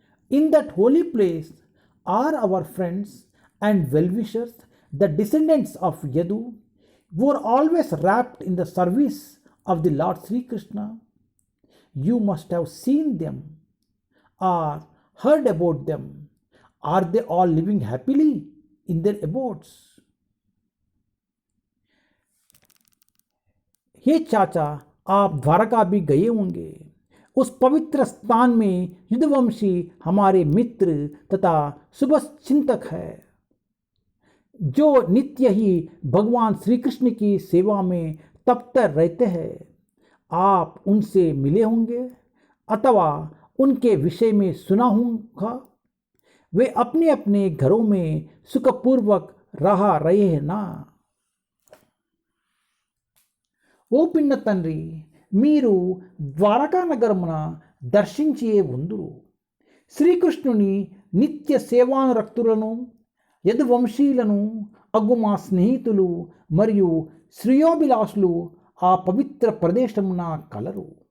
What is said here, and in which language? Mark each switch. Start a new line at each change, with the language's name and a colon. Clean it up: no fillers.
English: In that holy place are our friends and well-wishers, the descendants of Yadu, who are always wrapped in the service of the Lord Sri Krishna. You must have seen them or heard about them. Are they all living happily in their abodes?
Hindi: हे चाचा, आप द्वारका भी गए होंगे। उस पवित्र स्थान में यदुवंशी हमारे मित्र तथा शुभ चिंतक है, जो नित्य ही भगवान श्री कृष्ण की सेवा में तत्पर रहते हैं। आप उनसे मिले होंगे अथवा उनके विषय में सुना होगा। वे अपने अपने घरों में सुखपूर्वक रह रहे हैं ना।
Telugu: ఓ పిన్న తండ్రి, మీరు ద్వారకా నగరమున దర్శించే ఉందురు. శ్రీకృష్ణుని నిత్య సేవానురక్తులను యదువంశీయులను అగు మా స్నేహితులు మరియు శ్రేయోభిలాషులు ఆ పవిత్ర ప్రదేశమున కలరు.